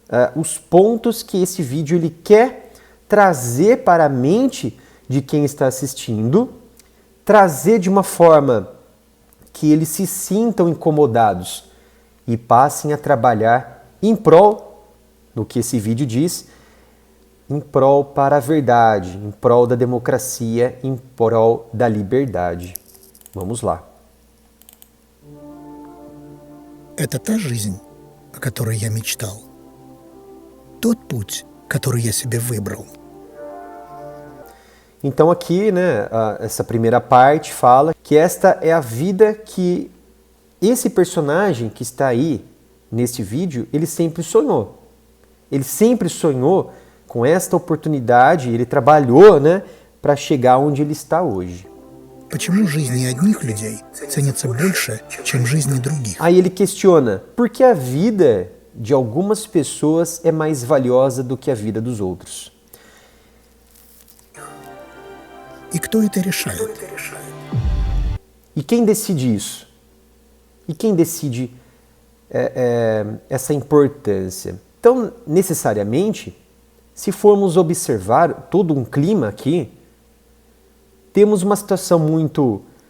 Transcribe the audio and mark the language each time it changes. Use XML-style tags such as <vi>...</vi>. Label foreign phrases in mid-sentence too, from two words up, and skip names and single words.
<pt>pontos que esse vídeo ele quer trazer para a mente de quem está assistindo, trazer de uma forma que eles se sintam incomodados e passem a trabalhar em prol, no que esse vídeo diz, em prol para a verdade, em prol da democracia, em prol da liberdade. Vamos lá.</pt> <ru>Это та жизнь, о которой я мечтал. Тот путь, который я себе выбрал.</ru> <pt>Então aqui, né, essa primeira parte fala que esta é a vida que esse personagem que está aí neste vídeo, ele sempre sonhou. Ele sempre sonhou com esta oportunidade, ele trabalhou, né, para chegar onde ele está hoje.</pt> <ru>Почему жизни одних людей ценятся больше, чем жизни других?</ru> <pt>Aí ele questiona, por que a vida de algumas pessoas é mais valiosa do que a vida dos outros?</pt> <ru>И кто это решает?</ru> <pt>E quem decide isso? E quem decide essa importância? Então, necessariamente, se formos observar todo um clima aqui, temos uma situação muito,</pt>